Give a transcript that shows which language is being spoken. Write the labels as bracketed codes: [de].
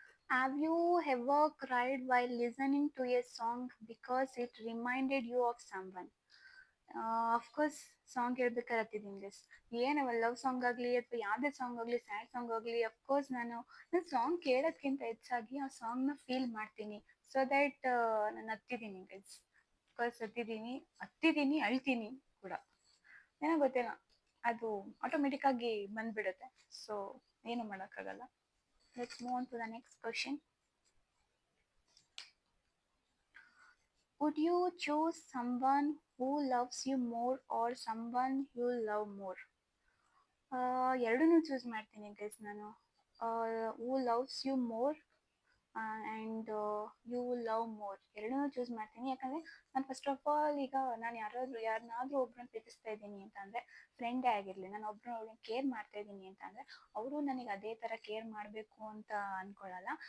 [en] Have you ever cried while listening to a song because it reminded you of someone? [kn] Of course song ಕೇಳ್ಬೇಕಾದ್ರೆ ಹತ್ತಿದ್ದೀನಿ guys. ಏನವ love song ಆಗಲಿ ಅಥವಾ ಯಾವುದೇ song ಆಗಲಿ, sad song ಆಗಲಿ, of course ನಾನು song ಕೇಳೋದ್ಕಿಂತ ಹೆಚ್ಚಾಗಿ ಆ ಸಾಂಗ್ನ ಫೀಲ್ ಮಾಡ್ತೀನಿ. ಸೊ ದ್ಯಾಟ್ ನಾನು ಹತ್ತಿದ್ದೀನಿ ಗೈಸ್. ಅಫ್ಕೋರ್ಸ್ ಹತ್ತಿದ್ದೀನಿ, ಅಳ್ತೀನಿ ಕೂಡ. ಏನೋ ಗೊತ್ತಿಲ್ಲ, ಅದು ಆಟೋಮೆಟಿಕ್ಕಾಗಿ ಬಂದ್ಬಿಡುತ್ತೆ. ಸೊ ಏನು ಮಾಡೋಕ್ಕಾಗಲ್ಲ. [en] Let's move on to the next question. Would you choose someone who loves you more or someone you love more? [kn] ಎರಡನ್ನೂ ಚೂಸ್ ಮಾಡ್ತೀನಿ ಗೈಸ್ ನಾನು. [en] who loves you more and you love more, [kn] ಎರಡನ್ನೂ choose ಮಾಡ್ತೀನಿ. ಯಾಕಂದರೆ ನಾನು first of all ಈಗ ನಾನು ಯಾರನ್ನಾದ್ರೂ ಒಬ್ಬರನ್ನ ಪ್ರೀತಿಸ್ತಾ ಇದ್ದೀನಿ ಅಂತ ಅಂದರೆ, ಫ್ರೆಂಡೇ ಆಗಿರಲಿ, ನಾನು ಒಬ್ಬರನ್ನ ಕೇರ್ ಮಾಡ್ತಾ ಇದ್ದೀನಿ ಅಂತ ಅಂದರೆ ಅವರು ನನಗೆ ಅದೇ ಥರ ಕೇರ್ ಮಾಡಬೇಕು ಅಂತ ಅಂದ್ಕೊಳ್ಳಲ್ಲ.